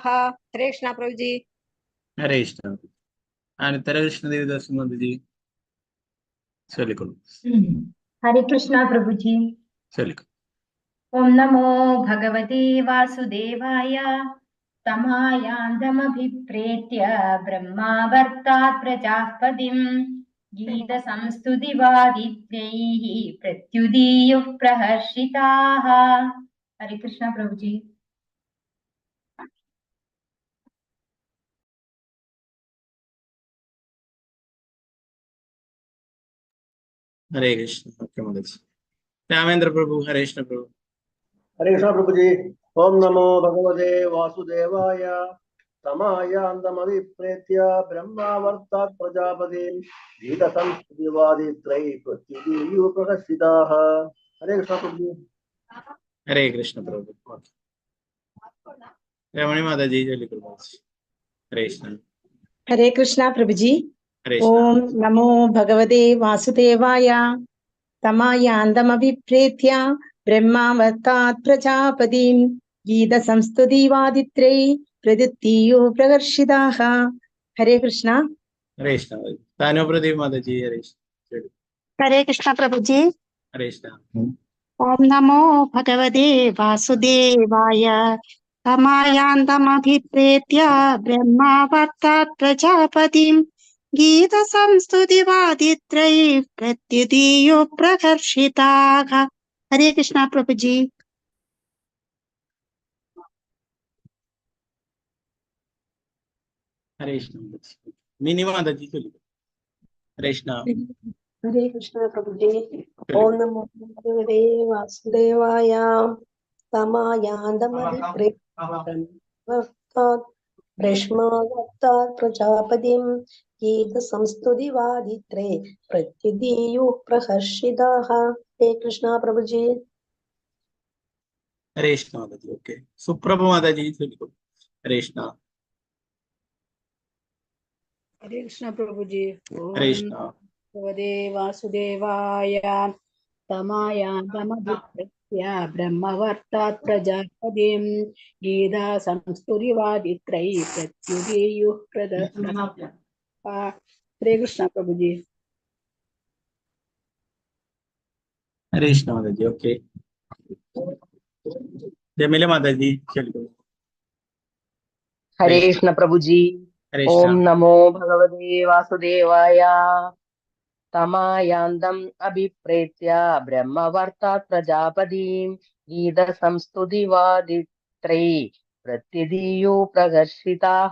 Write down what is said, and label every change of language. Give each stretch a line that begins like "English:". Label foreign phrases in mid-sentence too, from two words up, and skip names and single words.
Malayalam: ഹരേ കൃഷ്ണ പ്രഭുജി. ഹരേ കൃഷ്ണ. അനന്തര കൃഷ്ണദേവദാസ് മാതാജി ചൊല്ലിക്കൊള്ളു.
Hindi: हरे कृष्ण प्रभु जी.
Malayalam: ചൊല്ലിക്കൊള്ളു.
Sanskrit: ओम नमो भगवते वासुदेवाय तमायान्दमभिप्रेत्य ब्रह्मावर्तात् प्रजापतिं गीत संस्तुतिवादित्रैः प्रत्युदीयुः प्रहर्षिताः.
Hindi: हरे कृष्ण प्रभु जी.
Malayalam: ഹരേ കൃഷ്ണ. ഓക്കെ മാതാജി. രാമേന്ദ്ര പ്രഭു. ഹരേ കൃഷ്ണ പ്രഭു.
Hindi: हरे कृष्ण प्रभु जी.
Sanskrit: ओम नमो भगवते वासुदेवाय तमायान्दमभिप्रेत्य ब्रह्मावर्तात् प्रजापतिं गीत संस्कृतिवादित्रै प्रत्युदीयो प्रकर्षिताः.
Hindi: हरे कृष्ण प्रभु जी.
Malayalam: ഹരേ കൃഷ്ണ പ്രഭു. ഓക്കെ. രമണി മാതാജി ചൊല്ലിക്കൊള്ളു. ഹരേ കൃഷ്ണ.
Hindi: हरे कृष्णा प्रभु जी.
Malayalam: ഹരേ കൃഷ്ണ.
Sanskrit: ओम नमो भगवते वासुदेवाय तमायान्दमभिप्रेत्य ब्रह्मावर्तात् प्रजापतिं गीत संस्तुतिवादित्रै प्रत्युदीयो प्रकर्षिताः.
Hindi: हरे कृष्णा.
Malayalam: ഹരേ കൃഷ്ണ. താനോ പ്രദീപ് മാതാജി. ഹരേ കൃഷ്ണ.
Hindi: हरे कृष्ण प्रभु जी.
Malayalam: ഹരേ കൃഷ്ണ.
Sanskrit: ओम नमो भगवते वासुदेवाय तमायान्दमभिप्रेत्य ब्रह्मावर्तात् प्रजापतिं गीत संस्तुतिवादित्रै प्रत्युदीयो प्रकर्षिताः.
Hindi: हरे कृष्ण प्रभु जी.
Malayalam: ഹരേ കൃഷ്ണ. മിനി മാതാജി ചൊല്ലിക്കൊള്ളു. ഹരേ കൃഷ്ണ. ഹരേ കൃഷ്ണ പ്രഭുജി.
Sanskrit: ഓം നമോ ഭഗവതേ വാസുദേവായ തമായാന്തമഭിപ്രേത്യ ബ്രഹ്മാവർത്താത് പ്രജാപതിം ഗീത സംസ്തുതിവാദിത്രേ പ്രത്യുദീയോ പ്രഹർഷിതാഃ.
Malayalam: ഹരേ കൃഷ്ണ പ്രഭുജി. ഹരേ കൃഷ്ണ മാതാജി. ഓക്കെ. സുപ്രഭ മാതാജി ചൊല്ലിക്കൊള്ളു. ഹരേ കൃഷ്ണ.
Hindi: हरे कृष्ण प्रभु जी.
Malayalam: ഹരേ കൃഷ്ണ.
Sanskrit: भगवते वासुदेवाय तमायान्दमभिप्रेत्य ब्रह्मवर्तात् प्रजापतिं गीता संस्तुतिवादित्रै प्रत्युदीयो प्रकर्षिताः.
Hindi: हरे कृष्ण प्रभु जी.
Malayalam: ഹരേ കൃഷ്ണ മാതാജി. ഓക്കെ. ജമില മാതാജി ചൊല്ലിക്കൊള്ളു.
Hindi: हरे कृष्ण प्रभु जी.
Malayalam: ഹരേ
Sanskrit: ओम
Malayalam: കൃഷ്ണ.
Sanskrit: नमो भगवते वासुदेवाय तमायान्दम् अभिप्रेत्य ब्रह्मवर्तात् प्रजापतिं गीतसंस्तुतिवादित्रै प्रत्यदीयो प्रकर्षिताः।